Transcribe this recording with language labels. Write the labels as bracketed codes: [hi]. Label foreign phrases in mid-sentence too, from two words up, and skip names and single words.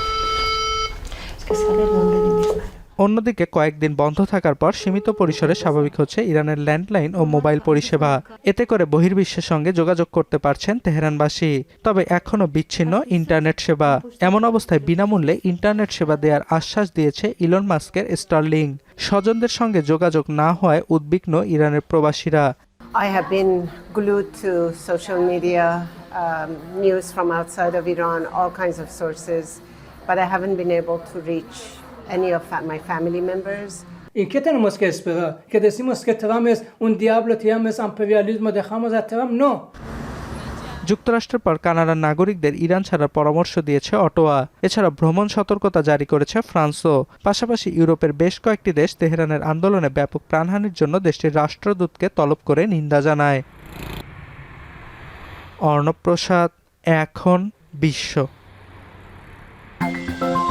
[bn] অন্যদিকে কয়েকদিন বন্ধ থাকার পর সীমিত পরিসরে স্বাভাবিক হচ্ছে ইরানের ল্যান্ডলাইন ও মোবাইল পরিষেবা। এতে করে বহির্বিশ্বের সঙ্গে যোগাযোগ করতে পারছেন তেহরানবাসী। তবে এখনও বিচ্ছিন্ন ইন্টারনেট সেবা। এমন অবস্থায় বিনামূল্যে ইন্টারনেট সেবা দেওয়ার আশ্বাস দিয়েছে ইলন মাস্কের স্টারলিং। স্বজনদের সঙ্গে যোগাযোগ না হওয়ায় উদ্বিগ্ন ইরানের প্রবাসীরা। [en] I have been glued to social media, news from outside of Iran, all kinds of sources, but I haven't been able to reach any of my family members. [es] ¿Y qué tenemos que esperar? ¿Que decimos que Trump es un diablo, Trump es imperialismo, dejamos a Trump? No. [bn] যুক্তরাষ্ট্রের পর কানাডার নাগরিকদের ইরান ছাড়ার পরামর্শ দিয়েছে অটোয়া। এছাড়া ভ্রমণ সতর্কতা জারি করেছে ফ্রান্সও। পাশাপাশি ইউরোপের বেশ কয়েকটি দেশ তেহরানের আন্দোলনে ব্যাপক প্রাণহানির জন্য দেশটির রাষ্ট্রদূতকে তলব করে নিন্দা জানায়। অর্ণব প্রসাদ, এখন বিশ্ব।